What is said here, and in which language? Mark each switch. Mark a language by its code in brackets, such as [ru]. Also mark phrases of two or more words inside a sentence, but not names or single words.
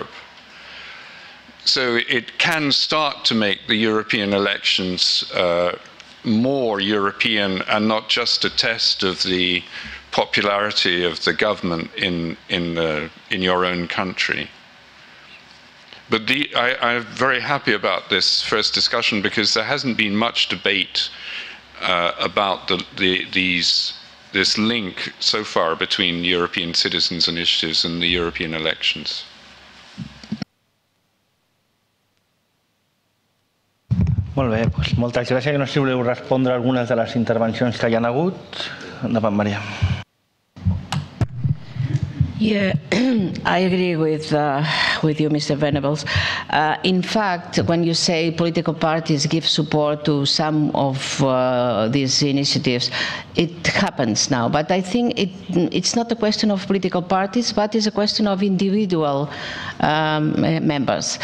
[en] So it can start to make the European elections more European and not just a test of the popularity of the government in your own country. But I'm very happy about this first discussion, because there hasn't been much debate about this link so far between European citizens' initiatives and the European elections. [ca] Molt bé, doncs moltes gràcies. No sé si voleu respondre algunes de les intervencions que hi ha hagut. Endavant, Maria. [en] Yeah, I agree with you, Mr. Venables. In fact, when you say political parties give support to some of these initiatives, it happens now. But I think it's not a question of political parties, but it's a question of individual members.